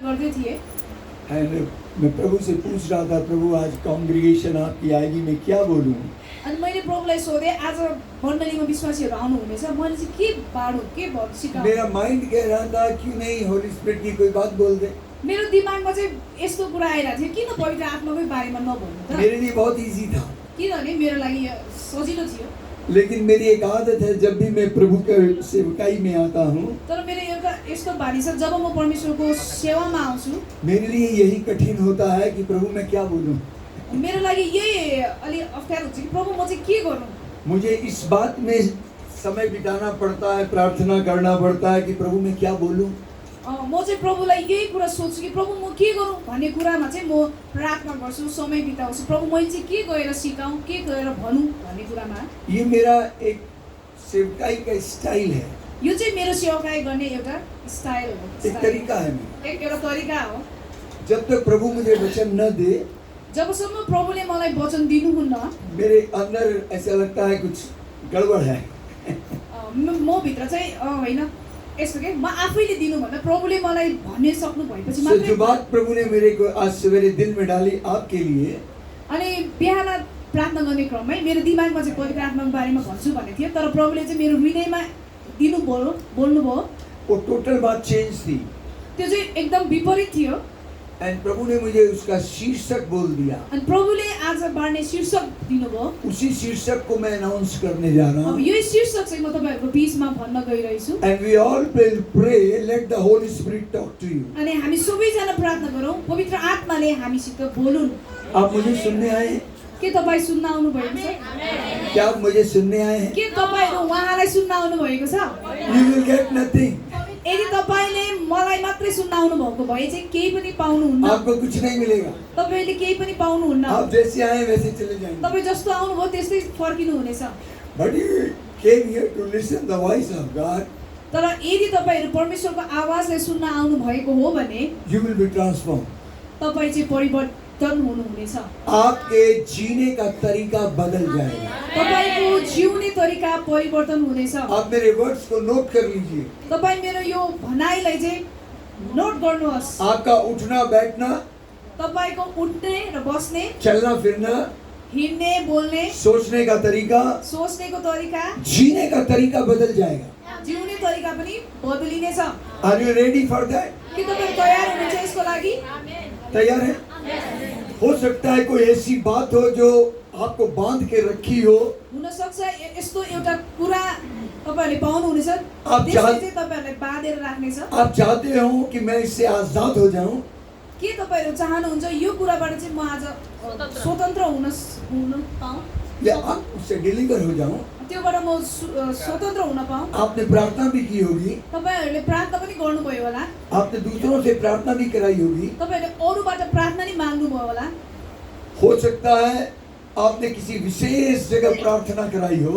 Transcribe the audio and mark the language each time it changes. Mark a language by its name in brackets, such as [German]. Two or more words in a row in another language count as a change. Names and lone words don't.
[Nepali] गर्दै थिए [Hindi] एंड मैं प्रभु से पूछ रहा था, प्रभु आज कांग्रेगेशन आपकी आएगी, मैं क्या बोलूं? [Nepali] अनि मैले प्रभुलाई सोधेँ आज मण्डलीमा विश्वासीहरू आउनुहुनेछ, मैले चाहिँ के बाडु के सिकाउँ? [Hindi] मेरा माइंड कह रहा था क्यों नहीं [English] Holy Spirit [Hindi] की कोई बात बोल दे। [Nepali] मेरो दिमागमा चाहिँ यस्तो कुरा आइरहेको थियो, किन पवित्र आत्माकै बारेमा नभन्नु त? [Hindi] मेरे लिए बहुत इजी था, [Nepali] किनभने मेरो लागि यो सजिलो थियो। [Hindi] लेकिन मेरी एक आदत है, जब भी मैं प्रभु के सेवकाई में आता हूँ, [Nepali] तर मेरो एउटा यस्तो बानी छ, जब म परमेश्वरको सेवामा आउँछु [Hindi] मेरे लिए यही कठिन होता है कि प्रभु मैं क्या बोलूं। [Nepali] मेरो लागि यही अलि अप्ठ्यारो हुन्छ कि प्रभु म चाहिँ के गरौँ? [Hindi] मुझे इस बात में समय बिताना पड़ता है, प्रार्थना करना पड़ता है कि प्रभु मैं क्या बोलूं। [Nepali] म चाहिँ प्रभुलाई यही कुरा सोच्छु कि प्रभु म के गरौँ भन्ने कुरामा चाहिँ म प्रार्थना गर्छु, समय बिताउँछु। प्रभु मैले चाहिँ के गएर सिकाउँ, के गएर भनौँ भन्ने कुरामा। [Hindi] ये मेरा एक सेवकाई का स्टाइल है, [Nepali] यो चाहिँ मेरो सेवाकाई गर्ने एउटा स्टाइल हो, [Hindi] एक तरीका है मेरा। [Nepali] एउटा तरिका हो। [Hindi] जब तक प्रभु मुझे वचन न दे, [Nepali] जबसम्म प्रभुले मलाई वचन दिनुहुन्न, [Hindi] मेरे अंदर ऐसा लगता है कुछ गड़बड़ है। [Nepali] म भित्र चाहिँ होइन यस्तो के म आफैले दिनुभन्दा प्रभुले मलाई भन्ने सक्नु भएपछि [Hindi] जो [Nepali] मात्रै। [Hindi] बात प्रभु ने मेरे को आज सवेरे दिल में डाली आपके लिए, [Nepali] अनि बिहान प्रार्थना गर्ने क्रममै मेरो दिमागमा चाहिँ पवित्र आत्माको बारेमा भन्छु भन्ने थियो, तर प्रभुले चाहिँ मेरो हृदयमा बोल्नुभयो। [Hindi] वो टोटल बात चेंज थी। [Nepali] त्यो चाहिँ एकदम विपरीत थियो। [Hindi] एंड प्रभु ने मुझे उसका शीर्षक बोल दिया। [Nepali] अनि प्रभुले आज बाँड्ने शीर्षक दिनुभयो। [Hindi] उसी शीर्षक को मैं अनाउंस करने जा रहा अब हूँ। [Nepali] यही शीर्षक चाहिँ म तपाईहरुको बीचमा भन्न गइरहेछु। [English] And we all will pray, let the Holy Spirit talk to you. [Nepali] अनि हामी सबैजना प्रार्थना गरौँ, पवित्र आत्माले हामीसित बोलुन्। [Hindi] आप मुझे सुनने आए हैं? [Nepali] के तपाईँ सुन्न आउनु भएको छ? [Hindi] क्या आप मुझे सुनने आए हैं? [Nepali] के तपाईहरु उहाँलाई सुन्न आउनु भएको छ? [English] You will get nothing. [Nepali] यदि तपाईले मलाई मात्रै सुन्न आउनु भएको भए चाहिँ केही पनि पाउनुहुन्न। [Hindi] आपको कुछ नहीं मिलेगा। [Nepali] तपाईले केही पनि पाउनुहुन्न। [Hindi] आप जैसे आए वैसे चले जाएंगे। [Nepali] तपाई जस्तो आउनुभयो त्यस्तै फर्किनु हुनेछ। [English] But you came here to listen the voice of God. [Nepali] तर यदि तपाईहरु परमेश्वरको आवाजलाई सुन्न आउनु भएको हो भने [English] You will be transformed. [Nepali] तपाई चाहिँ परिवर्तन हुनुहुनेछ। [Hindi] आपके जीने का तरीका बदल जाएगा। [Nepali] तपाईको जिउने तरिका परिवर्तन हुनेछ। [Hindi] आप मेरे वर्ड्स को नोट कर लीजिए। [Nepali] तपाई मेरो यो भनाइलाई चाहिँ नोट गर्नुहोस्। [Hindi] आपका उठना बैठना, [Nepali] तपाईको उठ्ने र बस्ने, [Hindi] चलना फिरना, [Nepali] हिँड्ने, बोल्ने, [Hindi] सोचने का तरीका, [Nepali] सोच्नेको तरिका, [Hindi] जीने का तरीका बदल जाएगा। [Nepali] जिउने तरिका पनि बदलिनेछ। [English] Are you ready for that? [Nepali] के तपाईहरु तयार हुनुहुन्छ यसको लागि? [Hindi] तैयार है? हो सकता है कोई ऐसी बात हो जो आपको बांध के रखी हो। [Nepali] हुन सक्छ यस्तो एउटा कुरा तपाईहरुले पाउनु हुनेछ, [Hindi] आप [Nepali] त्यसले चाहिँ तपाईहरुलाई बाँधेर राख्नेछ। [Hindi] आप चाहते हो कि मैं इससे आजाद हो जाऊं? [Nepali] के तपाईहरु चाहनुहुन्छ यो कुराबाट चाहिँ म आज स्वतन्त्र हुन पाऊँ, [Hindi] या आप उससे डिलीवर हो जाऊं? [Nepali] त्योबाट म स्वतन्त्र हुन पाऊँ? [Hindi] आपने प्रार्थना भी की होगी, [Nepali] तपाईहरुले प्रार्थना पनि गर्नुभयो होला, [Hindi] आपने दूसरों से प्रार्थना भी कराई होगी। [Nepali] तपाईहरुले अरूबाट प्रार्थना नि माग्नुभयो होला। [Hindi] हो सकता है आपने किसी विशेष जगह प्रार्थना कराई हो,